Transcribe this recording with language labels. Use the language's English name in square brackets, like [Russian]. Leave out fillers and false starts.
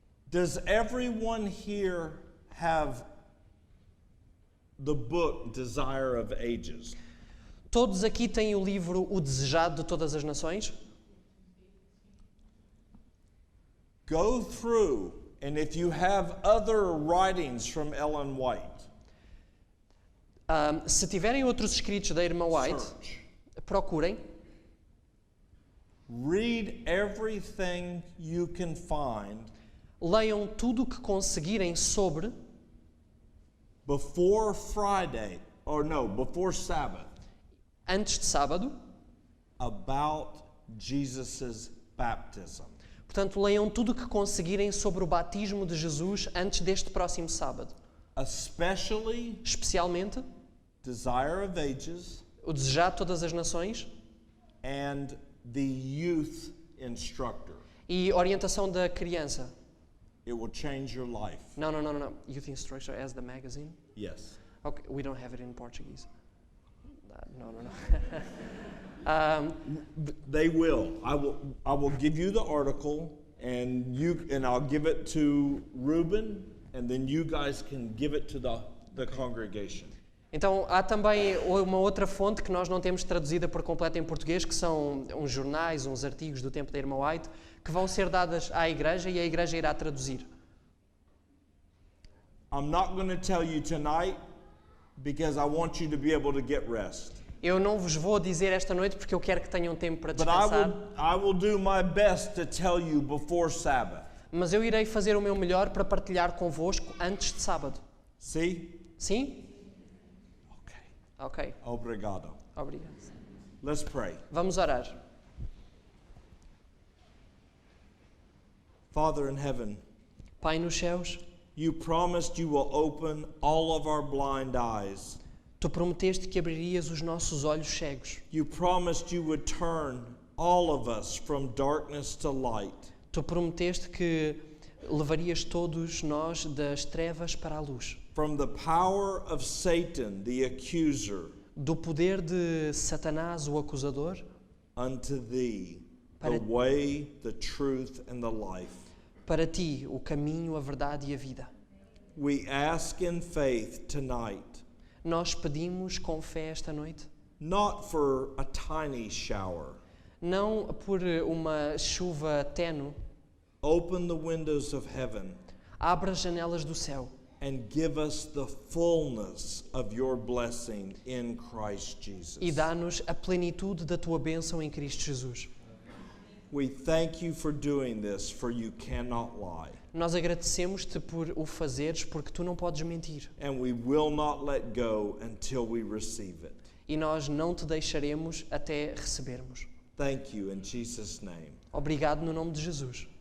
[English] Does everyone here have the book Desire of Ages? [Portuguese] Todos aqui têm o livro O Desejado de Todas as Nações? [English] Go through, and if you have other writings from Ellen White, [Portuguese] Se tiverem outros escritos da irmã White, [English] search. [Portuguese] procurem. [English] Read everything you can find [Portuguese] Leiam tudo o que conseguirem sobre, [English] before Friday, or no, before Sabbath, [Portuguese] antes de sábado. [English] about Jesus' baptism. [Portuguese] Portanto, leiam tudo o que conseguirem sobre o batismo de Jesus antes deste próximo sábado. [English] Especially [Portuguese] Especialmente, [English] Desire of Ages [Portuguese] o Desejado de Todas as Nações [English] and the Youth Instructor. [Portuguese] e Orientação da Criança. [English] It will change your life. [Portuguese] Não. [English] Youth Instructor as the magazine. Yes. Okay, we don't have it in Portuguese. No. They will. I will give you the article and I'll give it to Reuben and then you guys can give it to the congregation. [Portuguese] Então, há também uma outra fonte que nós não temos traduzida por completo em português, que são uns jornais, uns artigos do tempo da irmã White, que vão ser dadas à igreja e a igreja irá traduzir. [English] I'm not going to tell you tonight because I want you to be able to get rest. [Portuguese] Eu não vos vou dizer esta noite porque eu quero que tenham tempo para [English] But [Portuguese] descansar, [English] I will do my best to tell you before Sabbath. [Portuguese] mas eu irei fazer o meu melhor para partilhar convosco antes de sábado. [English] See? [Portuguese] Sim? [English] Okay. [Portuguese] Ok, Obrigado. obrigado. [English] Let's pray. [Portuguese] Vamos orar. [English] Father in heaven, [Portuguese] Pai nos céus, [English] you promised you will open all of our blind eyes. [Portuguese] Tu prometeste que abririas os nossos olhos cegos. [English] You promised you would turn all of us from darkness to light. [Portuguese] Tu prometeste que levarias todos nós das trevas para a luz. [English] From the power of Satan, the accuser, [Portuguese] Do poder de Satanás, o acusador, [English] unto thee, [Portuguese] Para- [English] the way, the truth, and the life. [Portuguese] para ti, o caminho, a verdade e a vida. [English] We ask in faith tonight, [Portuguese] Nós pedimos com fé esta noite, [English] not for a tiny shower. [Portuguese] não por uma chuva tênue, [English] Open the windows of heaven [Portuguese] abra as janelas do céu [English] and give us the fullness of your blessing in Christ Jesus. [Portuguese] e dá-nos a plenitude da tua bênção em Cristo Jesus. [English] We thank you for doing this, for you cannot lie. [Portuguese] Nós agradecemos-te por o fazeres, porque tu não podes mentir. [English] And we will not let go until we receive it. [Portuguese] E nós não te deixaremos até recebermos. [English] Thank you in Jesus' name. [Portuguese] Obrigado no nome de Jesus.